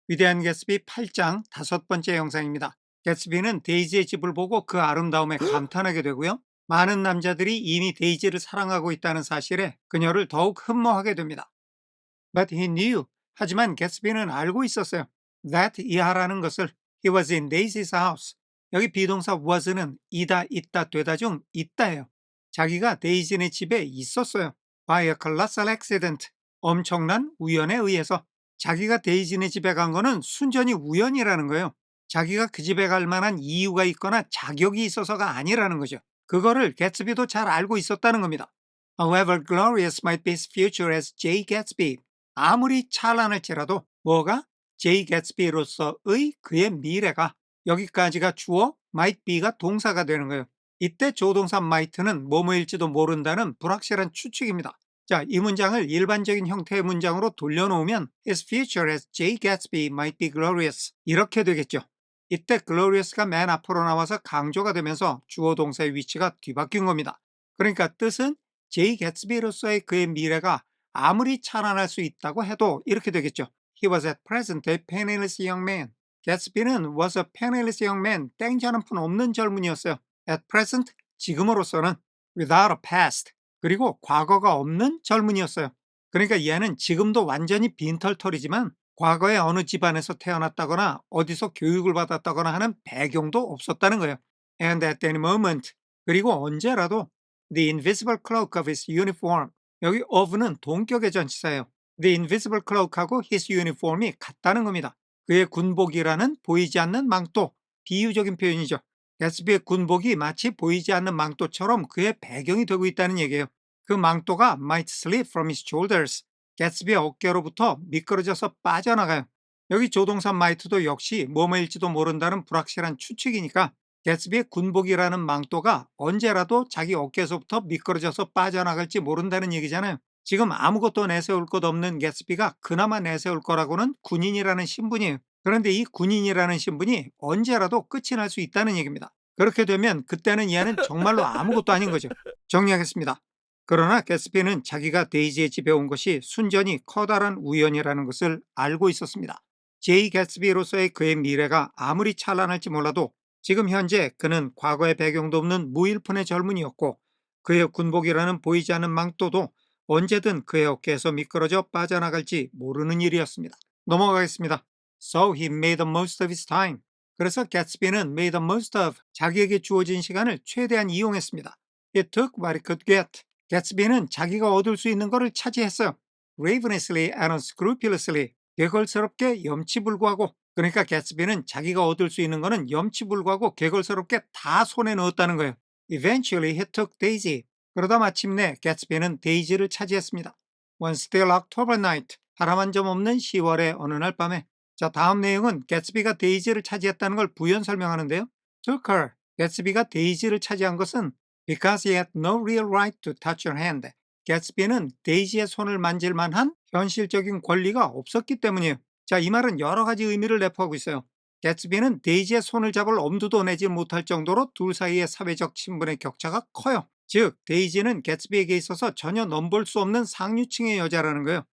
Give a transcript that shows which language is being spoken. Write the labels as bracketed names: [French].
[Korean] 위대한 개츠비 8장 5번째 영상입니다. 개츠비는 데이지의 집을 보고 그 아름다움에 감탄하게 되고요. 많은 남자들이 이미 데이지를 사랑하고 있다는 사실에 그녀를 더욱 흠모하게 됩니다. [English] But he knew. [Korean] 하지만 개츠비는 알고 있었어요. [English] That [Korean] 이하라는 것을 [English] he was in Daisy's house. [Korean] 여기 비동사 was는 이다, 있다, 되다 중 있다예요. 자기가 데이지네 집에 있었어요. [English] By a colossal accident. [Korean] 엄청난 우연에 의해서. 자기가 데이지네 집에 간 거는 순전히 우연이라는 거예요. 자기가 그 집에 갈 만한 이유가 있거나 자격이 있어서가 아니라는 거죠. 그거를 개츠비도 잘 알고 있었다는 겁니다. [English] However glorious might be his future as Jay Gatsby. [Korean] 아무리 찬란할지라도 뭐가 제이 개츠비로서의 그의 미래가 여기까지가 주어 might be가 동사가 되는 거예요. 이때 조동사 might는 뭐뭐일지도 모른다는 불확실한 추측입니다. 자, 이 문장을 일반적인 형태의 문장으로 돌려놓으면 [English] His future as Jay Gatsby might be glorious [Korean] 이렇게 되겠죠. 이때 glorious가 맨 앞으로 나와서 강조가 되면서 주어 동사의 위치가 뒤바뀐 겁니다. 그러니까 뜻은 제이 개츠비로서의 그의 미래가 아무리 찬란할 수 있다고 해도 이렇게 되겠죠. [English] He was at present a penniless young man. [Korean] 개츠비는 [English] was a penniless young man. [Korean] 땡지 하는 푼 없는 젊은이였어요. [English] At present, [Korean] 지금으로서는 [English] without a past. [Korean] 그리고 과거가 없는 젊은이였어요. 그러니까 얘는 지금도 완전히 빈털털이지만 과거에 어느 집안에서 태어났다거나 어디서 교육을 받았다거나 하는 배경도 없었다는 거예요. [English] And at any moment. [Korean] 그리고 언제라도 [English] the invisible cloak of his uniform. [Korean] 여기 of는 동격의 전치사예요. [English] The invisible cloak하고 his uniform이 [Korean] 같다는 겁니다. 그의 군복이라는 보이지 않는 망토, 비유적인 표현이죠. 개츠비의 군복이 마치 보이지 않는 망토처럼 그의 배경이 되고 있다는 얘기예요. 그 망토가 [English] might slip from his shoulders. [Korean] 개츠비의 어깨로부터 미끄러져서 빠져나가요. 여기 조동사 might도 역시 뭐뭐일지도 모른다는 불확실한 추측이니까 개츠비의 군복이라는 망토가 언제라도 자기 어깨에서부터 미끄러져서 빠져나갈지 모른다는 얘기잖아요. 지금 아무것도 내세울 것 없는 개츠비가 그나마 내세울 거라고는 군인이라는 신분이에요. 그런데 이 군인이라는 신분이 언제라도 끝이 날 수 있다는 얘기입니다. 그렇게 되면 그때는 얘는 정말로 아무것도 아닌 거죠. 정리하겠습니다. 그러나 개츠비는 자기가 데이지의 집에 온 것이 순전히 커다란 우연이라는 것을 알고 있었습니다. 제이 개츠비로서의 그의 미래가 아무리 찬란할지 몰라도 지금 현재 그는 과거의 배경도 없는 무일푼의 젊은이였고 그의 군복이라는 보이지 않는 망토도 언제든 그의 어깨에서 미끄러져 빠져나갈지 모르는 일이었습니다. 넘어가겠습니다. [English] So he made the most of his time. [Korean] 그래서 개츠비는 [English] made the most of [Korean] 자기에게 주어진 시간을 최대한 이용했습니다. [English] He took what he could get. [Korean] 개츠비는 자기가 얻을 수 있는 것을 차지했어요. [English] Ravenously and unscrupulously. [Korean] 개걸스럽게 염치불구하고. 그러니까 개츠비는 자기가 얻을 수 있는 것은 염치불구하고 개걸스럽게 다 손에 넣었다는 거예요. [English] Eventually he took Daisy. [Korean] 그러다 마침내 개츠비는 데이지를 차지했습니다. [English] One still October night. [Korean] 바람 한 점 없는 10월의 어느 날 밤에. 자, 다음 내용은 개츠비가 데이지를 차지했다는 걸 부연 설명하는데요. [English] Took her. [Korean] 개츠비가 데이지를 차지한 것은 [English] because he had no real right to touch her hand. [Korean] 개츠비는 데이지의 손을 만질 만한 현실적인 권리가 없었기 때문이에요. 자, 이 말은 여러 가지 의미를 내포하고 있어요. 개츠비는 데이지의 손을 잡을 엄두도 내지 못할 정도로 둘 사이의 사회적 신분의 격차가 커요. 즉, 데이지는 개츠비에게 있어서 전혀 넘볼 수 없는 상류층의 여자라는 거예요.